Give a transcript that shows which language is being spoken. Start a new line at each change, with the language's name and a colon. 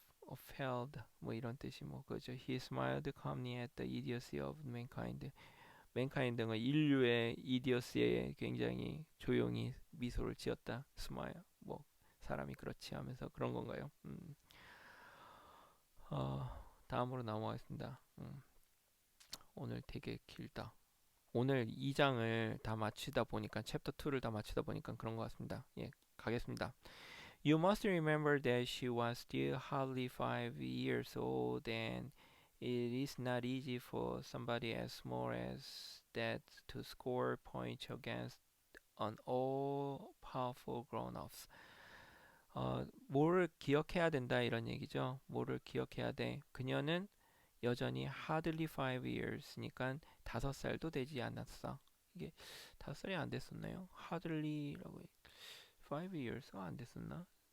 Korean: Appalled 뭐 이런 뜻이 뭐 그죠.
English: He smiled calmly at the idiocy of mankind.
Korean: 맨카인 등은 인류의 이디어스에 굉장히 조용히 미소를 지었다. 스마일 뭐 사람이 그렇지 하면서 그런 건가요? 다음으로 넘어가겠습니다. 오늘 되게 길다. 오늘 2장을 다 마치다 보니까 챕터 2를 다 마치다 보니까 그런 것 같습니다. 예, 가겠습니다.
English: You must remember that she was still hardly 5 years old and it is not easy for somebody as small as that to score points against an all-powerful grown-ups.
Korean: 뭐를 기억해야 된다 이런 얘기죠. 뭐를 기억해야 돼. 그녀는 여전히
English: hardly 5 years
Korean: 니까 5살도 되지 않았어. 이게 5살이 안 됐었나요? hardly라고 5 years가 안 됐었나?